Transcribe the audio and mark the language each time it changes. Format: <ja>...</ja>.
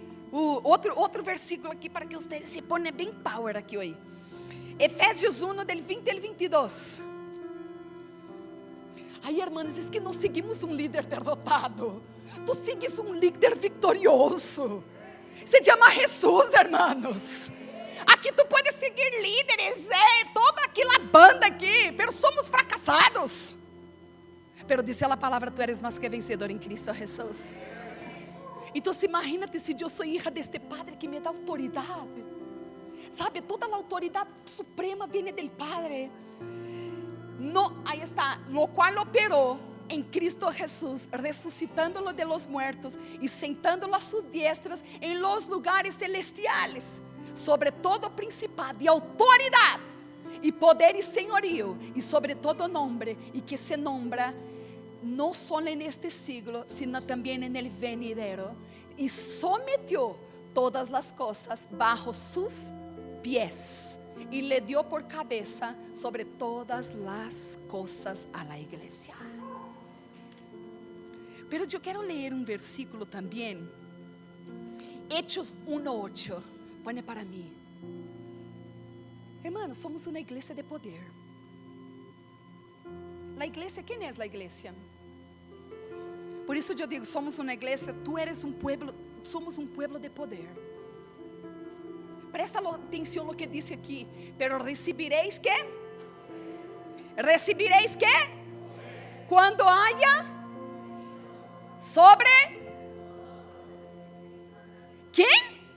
<pt>Outro versículo aqui para que vocês se ponham bem power aqui hoje.</pt> <es>Efésios 1, del 20 al 22.</es> <pt>Ai, irmãos, é que nós seguimos um líder derrotado.</pt> <es>Tu sigues</es> <pt>um líder vitorioso.</pt> <es>Se llama Jesús, hermanos. Aqui tu puedes seguir líderes,</es> <pt>toda aquela banda aqui,</pt> <es>pero somos fracassados. Pero dice</es> <pt>a palavra,</pt> <es>tu eres</es> <pt>mais que vencedor em Cristo Jesus. Então</pt> <es>imagínate</es> <pt>se eu sou hija deste Padre que me dá autoridade. Sabe, toda a autoridade suprema vem do Padre.</pt> <es>No, aí está, lo cual</es> <pt>operou em</pt> <es>Cristo Jesús, resucitándolo de los muertos e sentándolo a sus diestras em los lugares celestiales, sobre todo principado e autoridade, e poder e senhorio, e sobre todo nombre, e que se nombra no solo en este siglo, sino también en el venidero, y sometió todas las cosas bajo sus pies, y le dio por cabeza sobre todas las cosas a la iglesia. Pero yo quiero leer un versículo también, Hechos 1:8, pone para mí. Hermanos, somos una iglesia de poder. La iglesia, ¿quién es la iglesia?</es> <pt>Por isso eu digo, somos uma igreja,</pt> <es>tu eres</es> <pt>um pueblo, somos um pueblo de poder. Presta atenção no que disse aqui. Pero recebireis que? Recebireis que? Quando haya sobre quem?</pt>